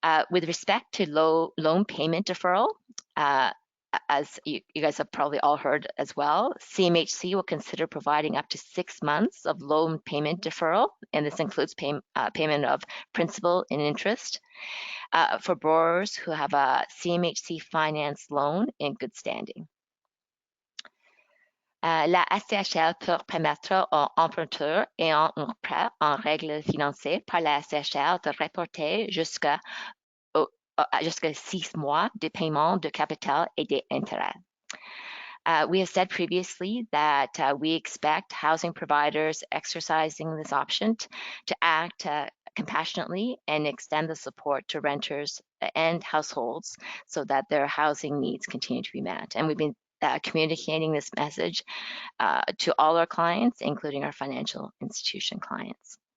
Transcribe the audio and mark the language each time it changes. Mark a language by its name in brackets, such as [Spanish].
[English] With respect to loan payment deferral, as you guys have probably all heard as well, CMHC will consider providing up to 6 months of loan payment deferral, and this includes payment of principal and interest for borrowers who have a CMHC finance loan in good standing. [French] La SCHL peut permettre aux emprunteurs ayant un prêt en règle financière par la SCHL de reporter jusqu'à 6 mois de paiement de capital et des intérêts. [English] We have said previously that we expect housing providers exercising this option to act compassionately and extend the support to renters and households so that their housing needs continue to be met. And we've been communicating this message to all our clients, including our financial institution clients.